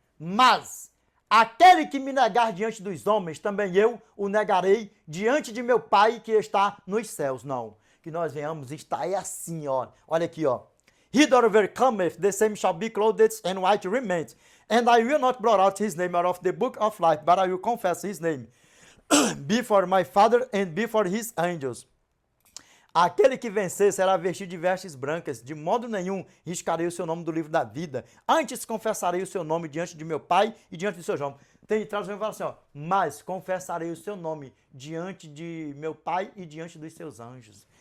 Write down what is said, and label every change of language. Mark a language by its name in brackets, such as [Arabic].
[Portuguese] Mas aquele que me negar diante dos homens, também eu o negarei diante de meu Pai que está nos céus. Não, que nós venhamos estar assim, ó. Olha aqui, ó. [English] He that overcometh, the same shall be clothed in white raiment, and I will not blot out his name out of the book of life, but I will confess his name before my Father and before his angels. [Portuguese] Aquele que vencer será vestido de vestes brancas, de modo nenhum riscarei o seu nome do livro da vida. Antes confessarei o seu nome diante de meu Pai e diante do seu João. Tem tradução que fala assim, ó, mas confessarei o seu nome diante de meu Pai e diante dos seus anjos.